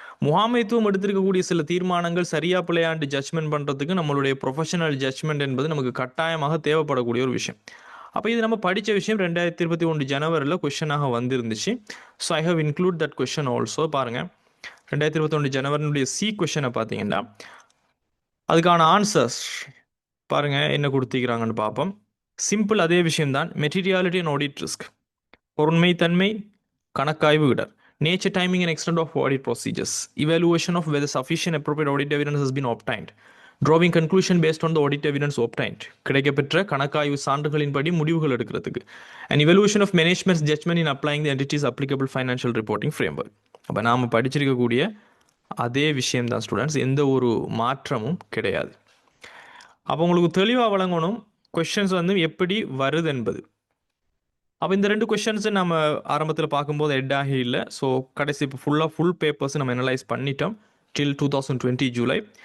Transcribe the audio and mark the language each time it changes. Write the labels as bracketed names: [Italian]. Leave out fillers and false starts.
[Tamil] முகாமைத்துவம் எடுத்திருக்கக்கூடிய சில தீர்மானங்கள் சரியா பிள்ளையாண்டு ஜட்ஜ்மெண்ட் பண்ணுறதுக்கு நம்மளுடைய ப்ரொஃபஷனல் ஜட்ஜ்மெண்ட் என்பது நமக்கு கட்டாயமாக தேவைப்படக்கூடிய ஒரு விஷயம். அப்போ இது நம்ம படித்த விஷயம் 2021 ஜனவரியில் கொஷனாக வந்துருந்துச்சு. [English] So I have include that question also. [Tamil] பாருங்கள், 2021 ஜனவரினுடைய சி கொஷனை பார்த்தீங்கன்னா அதுக்கான ஆன்சர்ஸ் பாருங்கள் என்ன கொடுத்திக்கிறாங்கன்னு பார்ப்போம். சிம்பிள், அதே விஷயம்தான். [English] materiality and audit risk, [Tamil] பொருண்மைத்தன்மை, கணக்காய்வு இடர், [English] nature, timing and extent of audit procedures, evaluation of whether sufficient appropriate audit evidence has been obtained, drawing conclusion based on the audit evidence obtained, [Tamil] கிடைக்கப்பெற்ற கணக்காய்வு சான்றுகளின்படி முடிவுகள் எடுக்கிறதுக்கு, [English] and evaluation of management's judgment in applying the entity's applicable financial reporting framework. [Tamil] அப்போ நாம் படிச்சிருக்கக்கூடிய அதே விஷயம்தான் students, எந்த ஒரு மாற்றமும் கிடையாது. அப்போ உங்களுக்கு தெளிவாக வழங்கணும் கொஷின்ஸ் வந்து எப்படி வருது என்பது. அப்போ இந்த 2 கொஷின்ஸை நம்ம ஆரம்பத்தில் பார்க்கும்போது ஹெட்டாகி இல்லை. ஸோ கடைசி இப்போ ஃபுல் பேப்பர்ஸ் நம்ம அனலைஸ் பண்ணிட்டோம் டில் 2020 ஜூலை.